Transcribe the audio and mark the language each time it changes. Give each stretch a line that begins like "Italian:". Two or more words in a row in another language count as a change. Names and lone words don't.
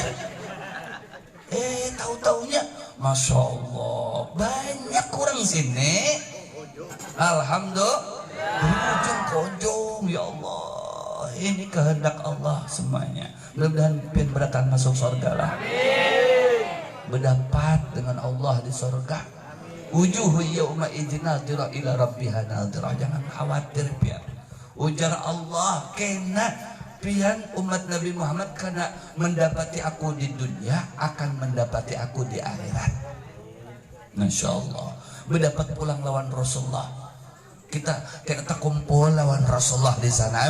Banjar: Tahu-taunya
Arabic: Masya Allah
Banjar: banyak orang sini. Alhamdulillah. Ujung ke ujung,
Arabic: ya Allah,
Banjar: ini kehendak Allah semuanya. Mudah-mudahan pian beratan masuk surga lah. Berdapat dengan Allah di surga.
Arabic: Wujuhu yauma idzin nadhira ila rabbiha nadhira.
Banjar: Jangan khawatir pian. Ujar Allah kena pian umat Nabi Muhammad karena mendapati aku di dunia akan mendapati aku di akhirat.
Arabic: Masya Allah.
Banjar: Mendapat pulang lawan Rasulullah. Kita kumpul lawan Rasulullah di sana.